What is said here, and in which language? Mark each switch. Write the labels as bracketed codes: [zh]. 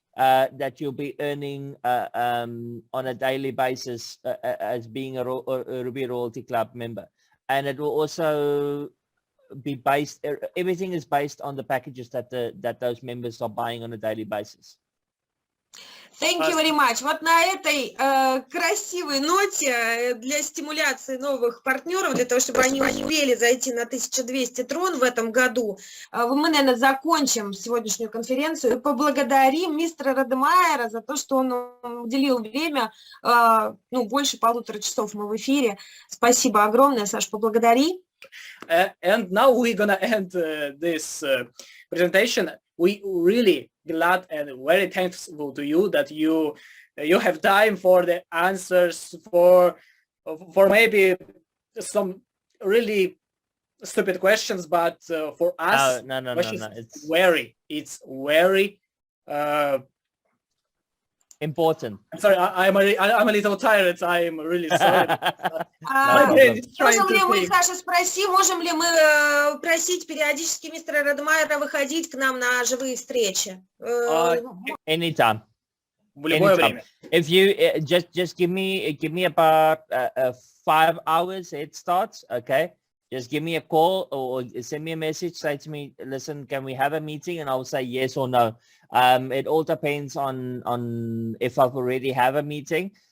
[en] That you'll be earning on a daily basis as being a Ruby Royalty Club member. And it will also be based, everything is based on the packages that those members are buying on a daily basis. Thank you very much. [ru] Вот на этой красивой ноте для стимуляции новых партнеров, для того, чтобы они успели зайти на 1200 Трон в этом году, мы, наверное, закончим сегодняшнюю конференцию и поблагодарим мистера Радмайера за то, что он уделил время, больше 1,5 часов мы в эфире. Спасибо огромное, Саш, поблагодари. [en] And now we're gonna end this presentation. We really glad and very thankful to you that you have time for the answers for maybe some really stupid questions, but for us, no. It's very important. I'm sorry, I'm a little tired. I'm really sorry. [ru] Можем ли мы, Саша, спроси, можем ли мы просить периодически мистера Радмайера выходить к нам на живые встречи? [en] Anytime. [ru] В любое время. [en] If you just give me about 5 hours head start, okay? Just give me a call or send me a message, say to me, listen, can we have a meeting? And I will say yes or no. It all depends on if I've already have a meeting.